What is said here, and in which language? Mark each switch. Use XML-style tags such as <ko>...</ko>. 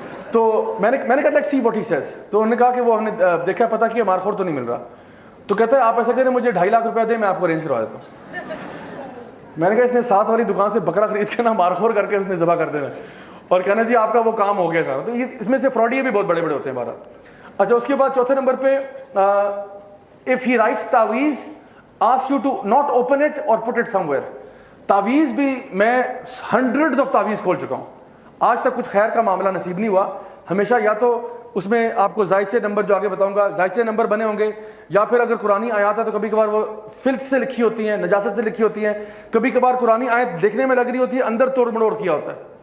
<ur>تو میں نے کہا</ur> <en>Let's see what he says.</en> <ur>تو انہوں نے کہا کہ وہ ہم نے دیکھا پتا کیا مارخور تو نہیں مل رہا. تو کہتا ہے آپ ایسا کریں مجھے 2.5 لاکھ روپیہ دیں, میں آپ کو ارینج کروا دیتا ہوں. میں نے کہا اس نے ساتھ والی دکان سے بکرا خرید کے نا مارخور کر کے اس نے ذبح کر دینا اور کہنا جی آپ کا وہ کام ہو گیا سارا. تو یہ اس میں سے فراڈیے بھی بہت بڑے بڑے ہوتے ہیں ہمارا. اچھا اس کے بعد چوتھے نمبر پہ,</ur> <en>if he writes تعویذ ask you to not open it or put it somewhere.</en> <ur>تعویذ بھی میں ہنڈریڈز آف تعویذ کھول چکا ہوں, آج تک کچھ خیر کا معاملہ نصیب نہیں ہوا. ہمیشہ یا تو اس میں آپ کو زائچے نمبر جو آگے بتاؤں گا زائچے نمبر بنے ہوں گے, یا پھر اگر قرآنی آیات ہے تو کبھی کبھار وہ فلت سے لکھی ہوتی ہیں, نجاست سے لکھی ہوتی ہیں. کبھی کبھار قرآنی آیت دیکھنے میں لگ رہی ہوتی ہے, اندر توڑ مڑوڑ کیا ہوتا ہے.</ur>